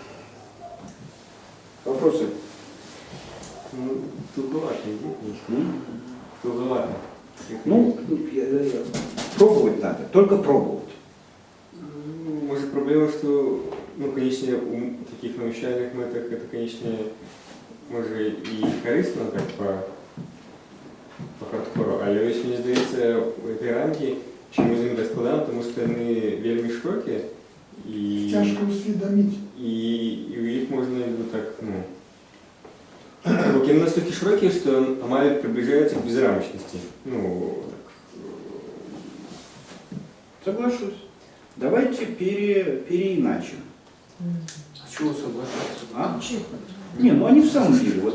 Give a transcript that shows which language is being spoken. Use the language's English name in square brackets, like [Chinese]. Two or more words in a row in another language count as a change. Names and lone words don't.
[Russian] Вопросы? Ну, туговато, нет? М? Туговато. Ну, пробовать надо, только пробовать. Ну, может, проблема, что, ну, конечно, у таких [Ukrainian] навчальних метах [Russian] это, конечно, [Ukrainian] може і корисно так по хардкору, але ось мені здається, ці рамки чомусь їм так складно, тому що вони вельми широкі і Тяжко усвідомити. і їх можна так, ну, [Russian] они настолько широкие, что Амаль приближается к безрамочности. Ну, так. Соглашусь. Давайте переиначим. С чего соглашаться? А? Не, ну они в самом деле, вот,